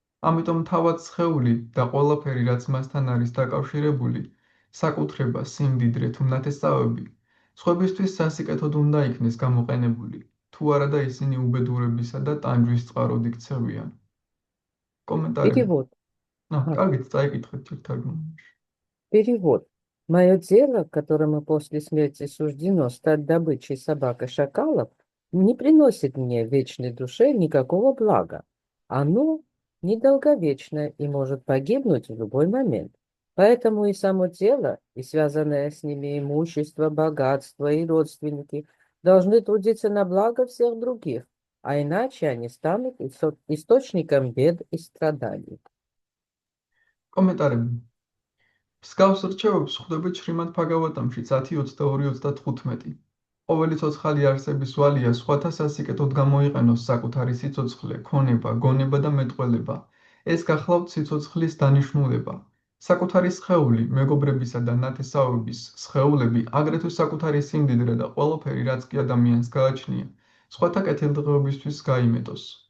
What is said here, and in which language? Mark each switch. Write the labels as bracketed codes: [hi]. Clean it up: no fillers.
[ka] ამიტომ თავად სხეული და ყველაფერი, რაც მასთან არის დაკავშირებული, საკუთრება, სიმდიდრე თუ ნათესავები, სხვებისთვის სასიკეთოდ უნდა იქნეს გამოყენებული. თუ არადა ისინი უბედურებისა და ტანჯვის წყაროდ იქცევიან. კომენტარი. [ru] Перевод. [ka] კარგით, წაიკითხეთ თარგმანში. [ru] Перевод. Мое дело, которому после смерти суждено стать добычей собак и шакалов, не приносит мне, вечной душе, никакого блага. Оно недолговечно и может погибнуть в любой момент. Поэтому и само тело, и связанное с ними имущество, богатство и родственники должны трудиться на благо всех других, а иначе они станут источником бед и страданий. [ka] კომენტარები. მსგავს რჩევებს ხვდებით შრიმად ბჰაგავატამში 10:22-35. ყოველი ცოცხალი არსების ვალია სხვათა სასიკეთოდ გამოიყენოს საკუთარი სიცოცხლე, ქონება, გონება და მეტყველება. ეს გახლავთ სიცოცხლის დანიშნულება. საკუთარი სხეული, მეგობრებისა და ნათესავების სხეულები, აგრეთვე საკუთარი სიმდიდრე და ყველაფერი, რაც კი ადამიანს გააჩნია, სხვათა კეთილდღეობისთვის გაიმეტოს.